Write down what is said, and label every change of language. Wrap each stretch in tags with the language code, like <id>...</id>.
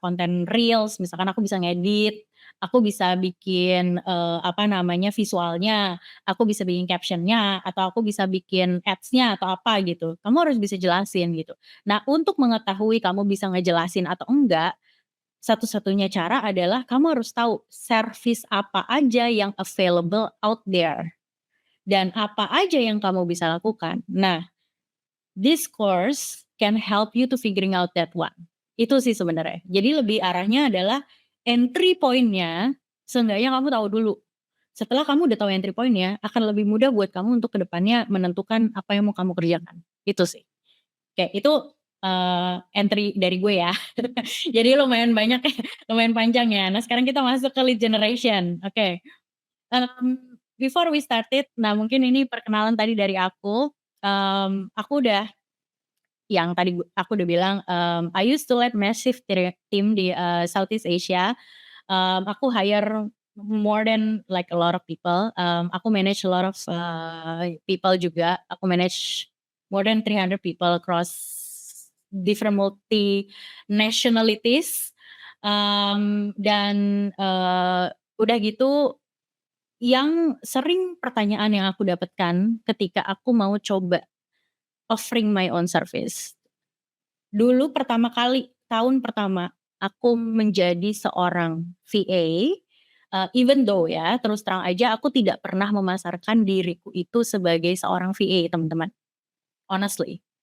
<id>Konten reels, misalkan aku bisa ngedit, aku bisa bikin, visualnya, aku bisa bikin caption-nya, atau aku bisa bikin ads-nya atau apa gitu. Kamu harus bisa jelasin gitu. Nah, untuk mengetahui kamu bisa ngejelasin atau enggak, satu-satunya cara adalah kamu harus tahu service apa aja yang</id> <en>available out there.</en> <id>Dan apa aja yang kamu bisa lakukan.</id> <en>Nah, this course can help you to figuring out that one.</en> <id>Itu sih sebenarnya. Jadi lebih arahnya adalah entry point-nya, seenggaknya kamu tahu dulu. Setelah kamu udah tahu entry point-nya, akan lebih mudah buat kamu untuk ke depannya menentukan apa yang mau kamu kerjakan. Itu sih. Kayak itu entry dari gue ya. Jadi lumayan banyak ya, lumayan panjang ya. Nah sekarang kita masuk ke lead generation. Oke.</id> <en>Before we started,</en> <id>nah mungkin ini perkenalan tadi dari aku. Aku udah yang tadi aku udah bilang,</id> <en>I used to lead massive team</en> <id>di Southeast Asia.</id> <en>Aku hire more than like a lot of people. Aku manage a lot of people juga. Aku manage more than 300 people across different multi nationalities.</en> <id>Dan udah gitu, yang sering pertanyaan yang aku dapatkan ketika aku mau coba</id> <en>offering my own service.</en> <id>Dulu pertama kali, tahun pertama aku menjadi seorang VA, even though ya, terus terang aja aku tidak pernah memasarkan diriku itu sebagai seorang VA, teman-teman, honestly.</id>